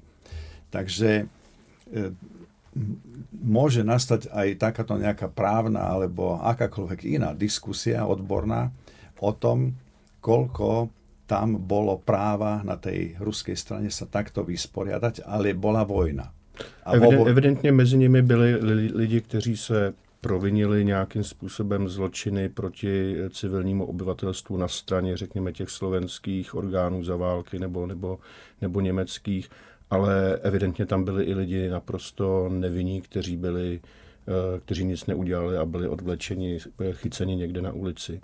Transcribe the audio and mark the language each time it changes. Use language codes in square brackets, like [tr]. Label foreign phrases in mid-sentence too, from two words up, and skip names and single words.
[sk] Takže môže nastať aj takáto nejaká právna alebo akákoľvek iná diskusia odborná o tom, koľko tam bolo práva na tej ruskej strane sa takto vysporiadať, ale bola vojna. [cs] Evidentně mezi nimi byli lidi, kteří se provinili nějakým způsobem zločiny proti civilnímu obyvatelstvu na straně, řekněme, těch slovenských orgánů za války nebo německých, ale evidentně tam byli i lidi naprosto nevinní, kteří nic neudělali a byli odvlečeni, chyceni někde na ulici.